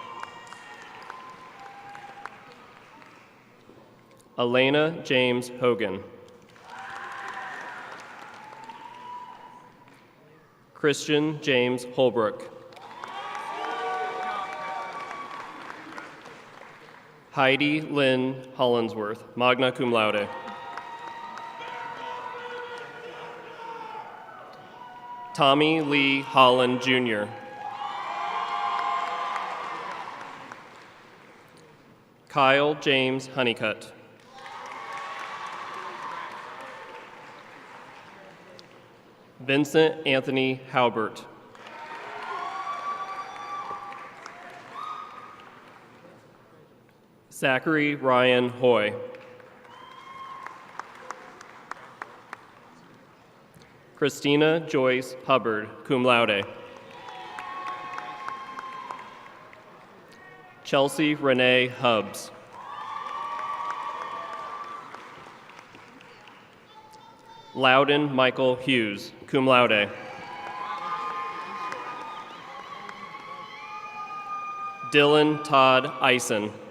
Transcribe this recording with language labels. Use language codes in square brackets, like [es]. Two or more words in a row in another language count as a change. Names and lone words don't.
[en] Elena James Hogan. Christian James Holbrook. Heidi Lynn Hollinsworth, [la] magna cum laude. [en] Tommy Lee Holland, Jr. Kyle James Honeycutt. Vincent Anthony Halbert. Zachary Ryan Hoy. Christina Joyce Hubbard, [la] cum laude. [en] Chelsea Renee Hubbs. Loudon Michael Hughes, [la] cum laude. [en] Dylan Todd Eisen.